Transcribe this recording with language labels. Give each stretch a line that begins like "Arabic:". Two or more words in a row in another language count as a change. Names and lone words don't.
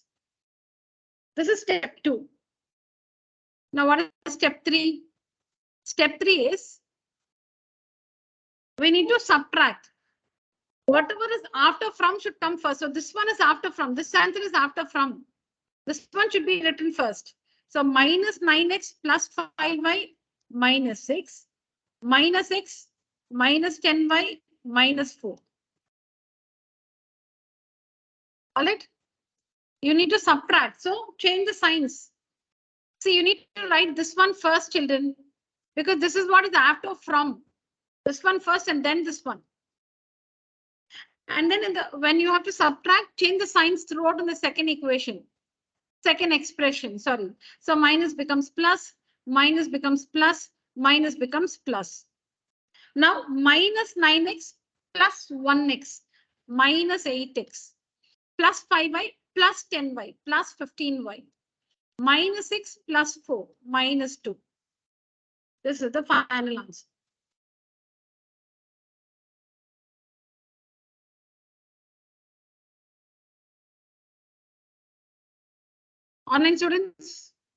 English: This is step 2. Now what is step 3? Step 3 is we need to subtract. Whatever is after from should come first. So this one is after from. This answer is after from. This one should be written first. So minus 9x plus 5y minus 6 minus x minus 10y minus 4. All right. You need to subtract. So change the signs. See, you need to write this one first, children, because this is what is after from. This one first and then this one. And then when you have to subtract, change the signs throughout in the second equation. Second expression, sorry. So minus becomes plus, minus becomes plus, minus becomes plus. Now minus 9x plus 1x minus 8x plus 5y plus 10y plus 15y minus 6 plus 4 minus 2. This is the final answer. Online students?